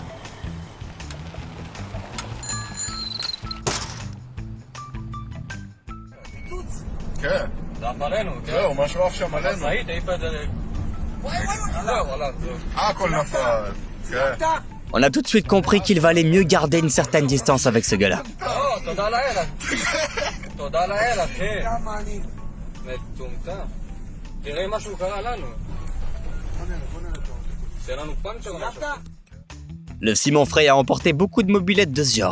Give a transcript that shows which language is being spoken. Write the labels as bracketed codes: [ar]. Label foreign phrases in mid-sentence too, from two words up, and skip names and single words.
[he] כן. זה אחרינו, כן? זהו, משהו עכשיו עלינו. משאית העיפה את זה... הכל נפל. כן. [fr] On a tout de suite compris qu'il valait mieux garder une certaine distance avec ce gars-là. [he] לא, תודה לאל. תודה לאל, אחי. מטומטם. תראה מה שהוא קרה לנו. c'est לנו פאנצ'ר משהו. [fr] Le Simon Frey a emporté beaucoup de mobylettes de ce genre.